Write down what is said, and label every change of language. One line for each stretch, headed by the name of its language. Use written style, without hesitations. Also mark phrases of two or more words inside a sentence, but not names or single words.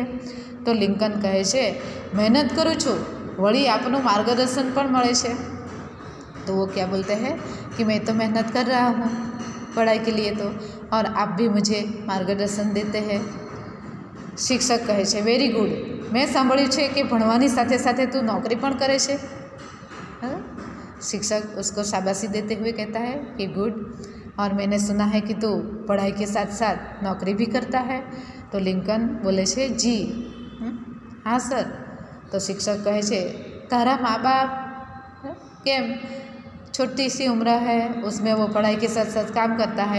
Gujarati: તો લિંકન કહે છે મહેનત કરું છું, વળી આપનું માર્ગદર્શન પણ મળે છે।
Hindi: तो वो क्या बोलते हैं कि मैं तो मेहनत कर रहा हूँ पढ़ाई के लिए, तो और आप भी मुझे मार्गदर्शन देते हैं।
Gujarati: શિક્ષક કહે છે
English: very good,
Gujarati: મૈં સાંભળ્યું છે કિ ભણવાની સાથે સાથે તૂ નોકરી પણ કરે છે।
Hindi: शिक्षक उसको शाबाशी देते हुए कहता है कि गुड, और मैंने सुना है कि तू पढ़ाई के साथ साथ नौकरी भी करता है।
Gujarati: તો લિંકન બોલે છે જી હાં સર। તો શિક્ષક કહે છે તારા માં બાપ કેમ
Hindi: छोटी सी उम्र है उसमें वो पढ़ाई के साथ साथ काम करता है।